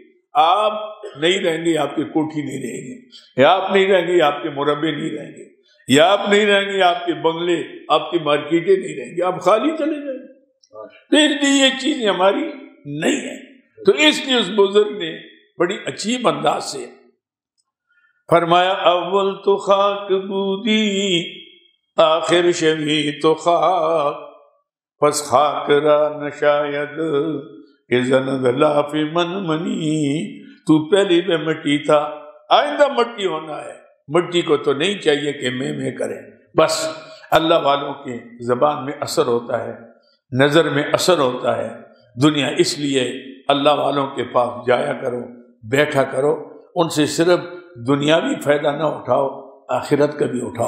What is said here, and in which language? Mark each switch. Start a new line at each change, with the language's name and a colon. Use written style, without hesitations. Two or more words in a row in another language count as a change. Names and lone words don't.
Urdu: آپ نہیں رہیں گے، آپ کی کوٹھی نہیں رہیں گے، یا آپ نہیں رہیں گے، آپ کے مربے نہیں رہیں گے، یا آپ نہیں رہیں گے، آپ کے بنگلے، آپ کی مارکیٹیں نہیں رہیں گے، آپ خالی چلے جائیں گے. تو اس لیے یہ چیز ہماری نہیں ہے. تو اس لیے اس بزرگ نے بڑی عجیب انداز سے فرمایا
Persian: اول تو خاک بودی آخر شوی تو خاک پس خاک را نشاید اذن غلاف من منی.
Urdu: تو پہلی میں مٹی تھا، آئندہ مٹی ہونا ہے. مٹی کو تو نہیں چاہیے کہ میں کریں. بس اللہ والوں کی زبان میں اثر ہوتا ہے، نظر میں اثر ہوتا ہے. دنیا اس لیے اللہ والوں کے پاس جایا کرو، بیٹھا کرو، ان سے صرف دنیاوی فائدہ نہ اٹھاؤ، آخرت کا بھی اٹھاؤ.